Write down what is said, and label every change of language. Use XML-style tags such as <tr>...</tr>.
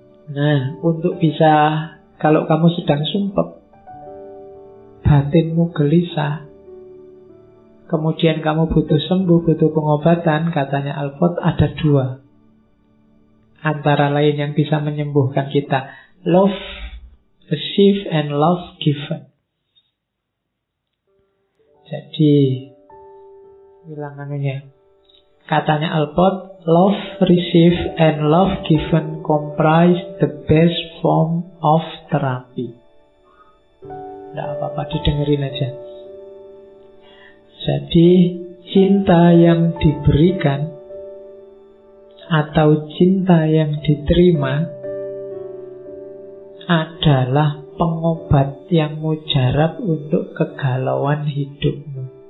<id>Nah, untuk bisa, kalau kamu sedang sumpek, batinmu gelisah, kemudian kamu butuh sembuh, butuh pengobatan, katanya Alport ada 2 antara lain yang bisa menyembuhkan kita.</id> <en>Love received and love given.</en> <id>Jadi bilangannya, katanya</id> <en>Alport, love received and love given comprise the best form of therapy.</en> <id>Tidak apa-apa, didengerin aja. Jadi cinta yang diberikan atau cinta yang diterima adalah pengobat yang mujarab untuk kegalauan hidupmu.</id>